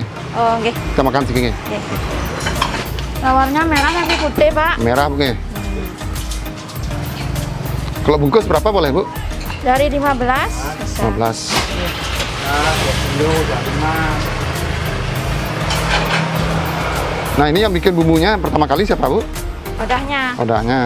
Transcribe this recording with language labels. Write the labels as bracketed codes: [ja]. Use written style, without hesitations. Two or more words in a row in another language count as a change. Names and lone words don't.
[id] Oh, nggih. Kita makan sedikit nggih. Nggih. Lawarnya merah tapi putih, Pak. Merah nggih. Kalau bungkus berapa boleh, Bu? Dari 15. Bisa. 15. Nah, ini yang bikin bumbunya pertama kali siapa, Bu? Odahnya. Odahnya.